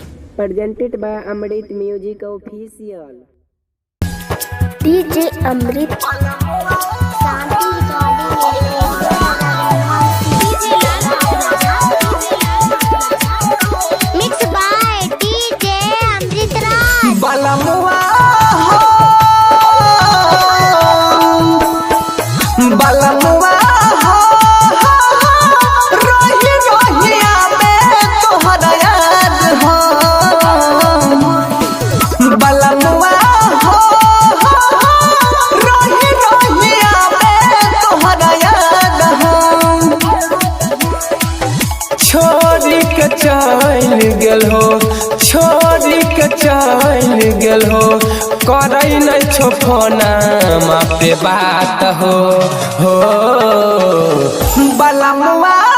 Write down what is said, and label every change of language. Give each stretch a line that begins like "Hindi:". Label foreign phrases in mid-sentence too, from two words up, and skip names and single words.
English: Presented by Amrit Music Official. DJ Amrit Santi Mixed by DJ Amrit Raj.
Bhojpuri: बलमुआ बलमुआ रोही रोहिया में तोहरा याद हो बलमुआ रोही रोहिया में तोहरा याद हो छोड़ी के चल गेल हो छोड़ी के चल गेल हो करई नहीं छो फोना पे बात हो बलमुआ